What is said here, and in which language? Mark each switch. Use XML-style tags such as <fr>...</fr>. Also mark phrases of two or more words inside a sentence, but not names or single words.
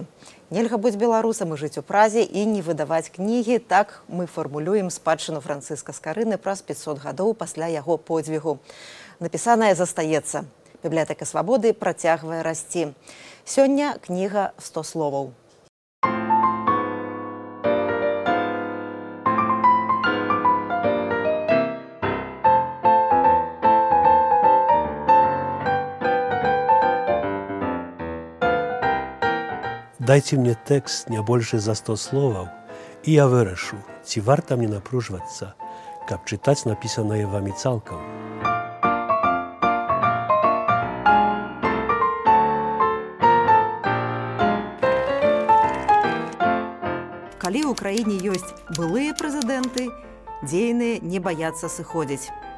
<be>Нельга быць беларусам і жыць у Празе і не выдаваць кнігі. Так мы фармулюем спадчыну Францыска Скарыны праз 500 гадоў пасля яго подзвігу. Напісанае застаецца. Бібліятэка свабоды працягвае расці. Сёння кніга «100 словаў».</be> <ru>Дайте мне текст не больше</ru> <be>за 100 словаў, і я вырашыў, ці варта мне напружвацца, каб чытаць напісанае вамі цалкам. Калі ў краіне ёсць былыя прэзідэнты, дзейныя не баяцца сыходзіць.</be>